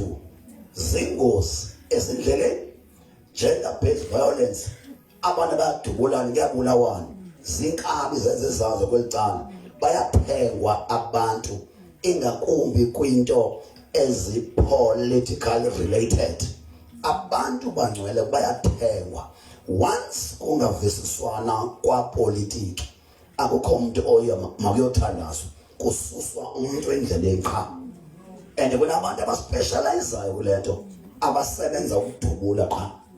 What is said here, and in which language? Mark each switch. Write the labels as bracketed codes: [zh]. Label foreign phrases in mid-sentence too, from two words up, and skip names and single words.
[xh] Zingozi ezindleleni, [en] gender based violence, [xh] abantu bayadubulana kuyabulawana, zinkabi zenze zazo kwelicala, bayaphengwa abantu ingakumbi kwinto ezi- [en] political related. [xh] Abantu bangcwele bayathengwa. Once kungavisiswana kwapolitiki akukho umuntu oyo makuyothandazwa, kususwa umuntu endleleni qha. And kunabantu abaspecializayo kule nto abasebenza ukudubula qha.